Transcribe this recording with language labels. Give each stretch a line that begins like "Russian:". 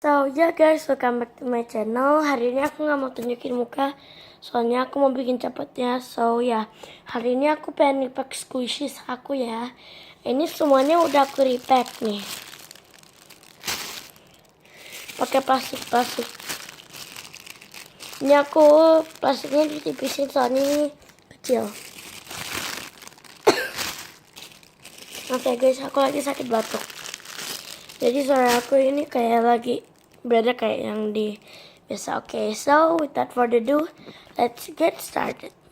English: So yeah guys, welcome back to my channel.
Indonesian: Hari ini aku nggak mau tunjukin muka, soalnya aku mau bikin cepetnya. So ya, hari ini aku pengen repack squishies aku ya. Ini semuanya udah aku repack nih, pakai plastik. Ini aku plastiknya ditipisin soalnya ini kecil. Oke guys, aku lagi sakit batuk. Jadi suara aku ini kayak lagi beda kayak yang di biasa.
English: Oke, so without further ado, let's get started.